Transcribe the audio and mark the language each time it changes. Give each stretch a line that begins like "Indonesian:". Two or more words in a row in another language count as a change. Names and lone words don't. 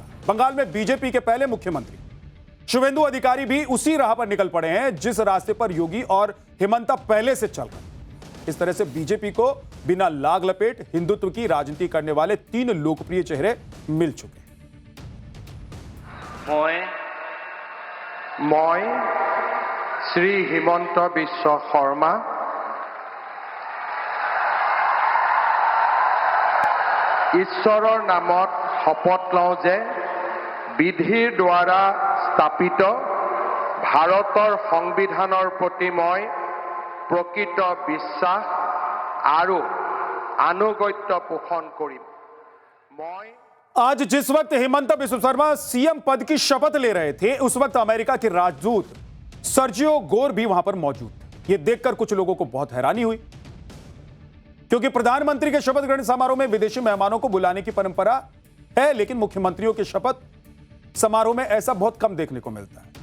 Hindi: बंगाल में बीजेपी के पहले मुख्यमंत्री शुवेंदु अधिकारी भी उसी राह पर निकल पड़े हैं जिस रास्ते पर योगी और हिमंता पहले से चल रहे। इस तरह से बीजेपी को बिना लाग लपेट हिंदुत्व की राजनीति करने वाले 3 लोकप्रिय चेहरे मिल चुके हैं।
Assamese: মই শ্ৰী হিমন্ত বিশ্ব শৰ্মা ঈশ্বৰৰ নামত শপত লওঁ যে বিধিৰ দ্বাৰা স্থাপিত ভাৰতৰ সংবিধানৰ প্ৰতি মই প্ৰকৃত বিশ্বাস আৰু আনুগত্য পোষণ কৰিম। মই
Hindi: आज जिस वक्त हिमंता बिस्व शर्मा सीएम पद की शपथ ले रहे थे, उस वक्त अमेरिका के राजदूत सर्जियो गोर भी वहां पर मौजूद थे। यह देखकर कुछ लोगों को बहुत हैरानी हुई, क्योंकि प्रधानमंत्री के शपथ ग्रहण समारोह में विदेशी मेहमानों को बुलाने की परंपरा है, लेकिन मुख्यमंत्रियों के शपथ समारोह में ऐसा बहुत कम देखने को मिलता है।